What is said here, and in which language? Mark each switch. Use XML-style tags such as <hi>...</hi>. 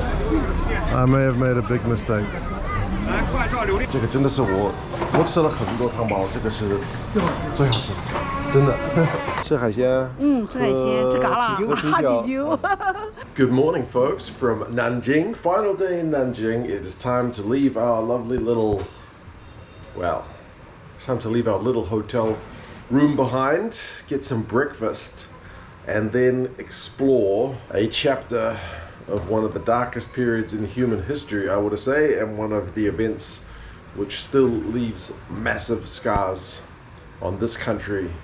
<en>I may have made a big mistake.</en> <zh>这个真的是我吃了很多汤包，这个是最好吃的，真的。吃海鲜，吃海鲜，吃嘎啦，哈啤酒。</zh> <en>Good morning, folks, from Nanjing. Final day in Nanjing. It is time to leave our lovely little, well, it's time to leave our little hotel room behind, get some breakfast, and then explore a chapter of one of the darkest periods in human history, I would say, and one of the events which still leaves massive scars on this country.</en>